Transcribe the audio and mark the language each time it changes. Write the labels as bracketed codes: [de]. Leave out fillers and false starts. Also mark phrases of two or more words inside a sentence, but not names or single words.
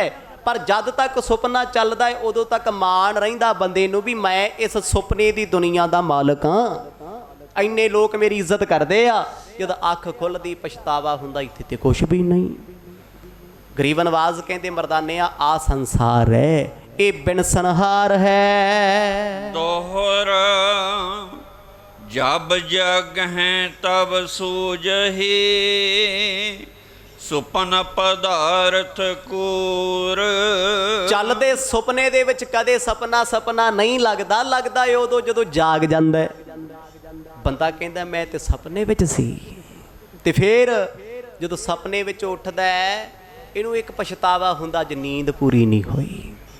[pa] ਪਰ ਜਦ ਤੱਕ ਸੁਪਨਾ ਚੱਲਦਾ ਹੈ ਉਦੋਂ ਤੱਕ ਮਾਣ ਰਹਿੰਦਾ ਬੰਦੇ ਨੂੰ ਵੀ ਮੈਂ ਇਸ ਸੁਪਨੇ ਦੀ ਦੁਨੀਆ ਦਾ ਮਾਲਕ ਹਾਂ। ਇੰਨੇ ਲੋਕ ਮੇਰੀ ਇੱਜ਼ਤ ਕਰਦੇ ਆ, ਜਦ ਅੱਖ ਖੁੱਲ੍ਹਦੀ ਪਛਤਾਵਾ ਹੁੰਦਾ ਇੱਥੇ ਤੇ ਕੁਛ ਵੀ ਨਹੀਂ। ਗਰੀਬ ਨਵਾਜ਼ ਕਹਿੰਦੇ ਮਰਦਾਨਿਆਂ ਆ ਸੰਸਾਰ ਹੈ, ਇਹ ਬਿਨ ਸੰਹਾਰ ਹੈ। [hi] दोहर जब जग हैं तब सूझही, सुपन पदारथ कूर। [pa] ਚੱਲਦੇ ਸੁਪਨੇ ਦੇ ਵਿੱਚ ਕਦੇ ਸਪਨਾ ਨਹੀਂ ਲੱਗਦਾ, ਲੱਗਦਾ ਏ ਉਦੋਂ ਜਦੋਂ ਜਾਗ ਜਾਂਦਾ ਬੰਦਾ, ਕਹਿੰਦਾ ਮੈਂ ਤੇ ਸੁਪਨੇ ਵਿੱਚ ਸੀ। ਤੇ ਫਿਰ ਜਦੋਂ ਸੁਪਨੇ ਵਿੱਚ ਉੱਠਦਾ ਇਹਨੂੰ ਇੱਕ ਪਛਤਾਵਾ ਹੁੰਦਾ ਜੇ ਨੀਂਦ ਪੂਰੀ ਨਹੀਂ ਹੋਈ।